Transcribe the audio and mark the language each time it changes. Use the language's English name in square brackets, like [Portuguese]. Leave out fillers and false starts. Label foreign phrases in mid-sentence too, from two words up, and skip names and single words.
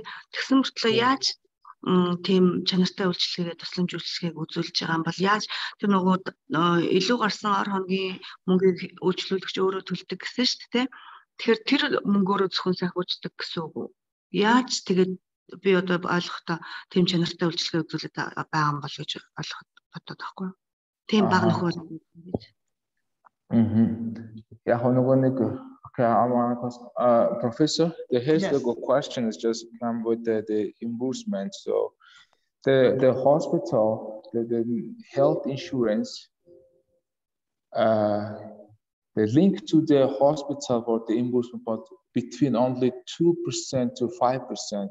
[Mongolian] Тэгсэн мөртлөө яаж тийм чанартай үйлчлэгээ тусламж үйлчлэгийг үзүүлж байгаа юм бол яаж тэр нөгөө илүү гарсан ор хоногийн мөнгийг үйлчлүүлэгч өөрөө төлдөг гэсэн шүү дээ тий. Тэгэхээр тэр мөнгөөрөө зөвхөн санхүүждэг гэсэн үг үү? Яаж тэгээд би одоо ойлгохдоо тийм чанартай үйлчлэгээ үзүүлээд байгаа юм бол гэж ойлгоход бодоод байхгүй юу? Тийм баг нөхөр гэж. Яг нөгөө нэг [English] Professor, the question is just come with the reimbursement. So the hospital, the health insurance, the link to the hospital for the reimbursement, but between only 2% to 5%.